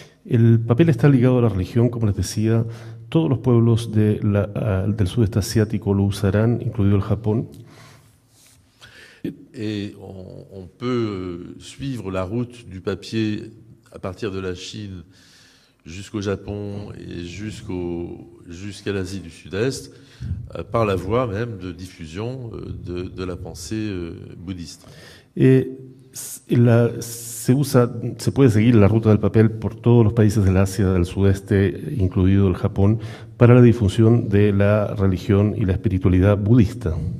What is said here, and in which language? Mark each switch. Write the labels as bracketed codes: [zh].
[es] El papel está ligado a la religión, como les decía. todos los pueblos del sudeste asiático lo usarán, incluido el Japón. [fr] Et on peut suivre la route du papier à partir de la Chine jusqu'au Japon et jusqu'à l'Asie du Sud-Est, par la voie même de diffusion de la pensée bouddhiste. [es] Se puede seguir la ruta del papel por todos los países del Asia del Sudeste, incluido el Japón, para la difusión de la religión y la espiritualidad budista.